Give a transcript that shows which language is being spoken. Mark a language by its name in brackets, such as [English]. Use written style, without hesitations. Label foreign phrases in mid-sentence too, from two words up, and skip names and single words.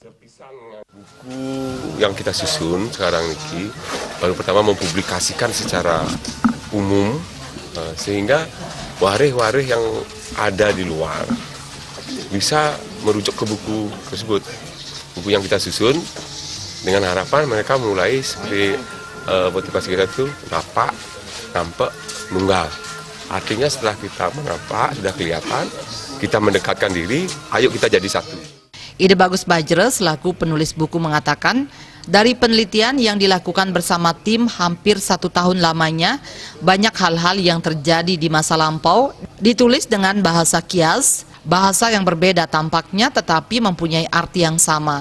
[Indonesian] Buku yang kita susun sekarang ini baru pertama mempublikasikan secara umum sehingga warih-warih yang ada di luar bisa merujuk ke buku tersebut. Buku yang kita susun dengan harapan mereka mulai seperti motivasi kita itu [Balinese] napak, nampek, nunggal. [Indonesian] Artinya setelah kita menapak, sudah kelihatan, kita mendekatkan diri, ayo kita jadi satu. Ide Bagus Bajre selaku penulis buku mengatakan, dari penelitian yang dilakukan bersama tim hampir 1 tahun lamanya, banyak hal-hal yang terjadi di masa lampau ditulis dengan bahasa kias, bahasa yang berbeda tampaknya tetapi mempunyai arti yang sama.